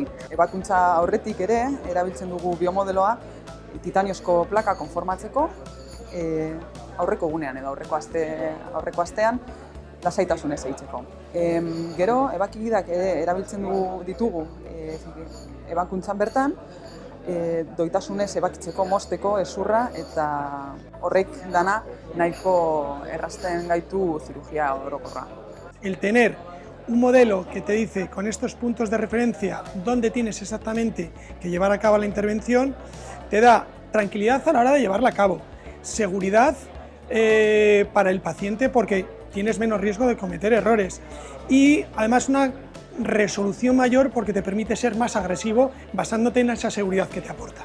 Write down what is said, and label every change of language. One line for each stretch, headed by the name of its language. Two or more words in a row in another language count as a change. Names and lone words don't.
Basque: Ebakuntza aurretik ere erabiltzen dugu biomodeloa titaniozko plaka konformatzeko aurreko egunean edo aurreko astean lasaitasunez eitzeko. Gero ebakigidak ere erabiltzen ditugu ebakuntzan bertan, doitasunez ebakitzeko, mozteko, ezurra, eta horrek dana nahiko errazten gaitu zirurgia orokorra.
Spanish: El tener un modelo que te dice con estos puntos de referencia dónde tienes exactamente que llevar a cabo la intervención, te da tranquilidad a la hora de llevarla a cabo, seguridad para el paciente porque tienes menos riesgo de cometer errores y además una resolución mayor porque te permite ser más agresivo basándote en esa seguridad que te aporta.